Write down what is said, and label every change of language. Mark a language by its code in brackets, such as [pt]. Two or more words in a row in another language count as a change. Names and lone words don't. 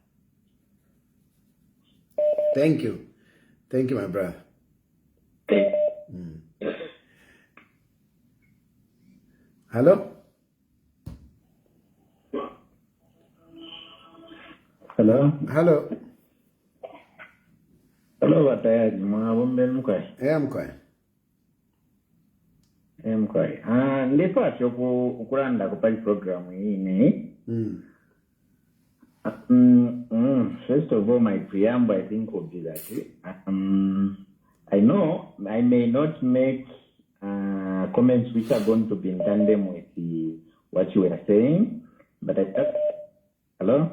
[en] Thank you. Thank you, my brother. Thank you. Hello? Hello? Hello? Hello, [bem] Batayali. Mwabombe mkwe. Mkwe. Mkwe. Ndipasho ukulanda kupali programu hii. [en] First of all, my preamble, I think, will be that I know I may not make comments which are going to be in tandem with what you were saying. But hello?